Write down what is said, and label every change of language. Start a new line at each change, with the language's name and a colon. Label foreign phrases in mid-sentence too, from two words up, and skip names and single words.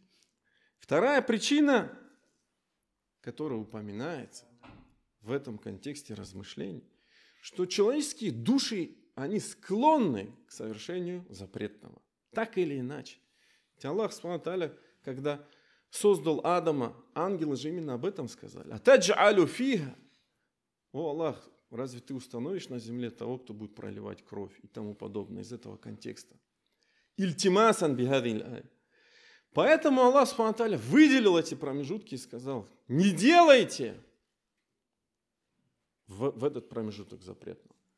Russian: Вторая причина, которая упоминается в этом контексте размышлений, что человеческие души, они склонны к совершению запретного. Так или иначе. Ведь Аллах,
Arabic: سبحانه وتعالى,
Russian: когда создал Адама, ангелы же именно об этом сказали.
Arabic: «أتجعل فيها».
Russian: О Аллах, разве ты установишь на земле того, кто будет проливать кровь и тому подобное из этого контекста?
Arabic: التماسا بهذا الرأي. Поэтому Аллах, سبحانه وتعالى,
Russian: выделил эти промежутки и сказал: не делайте в этот промежуток запретного.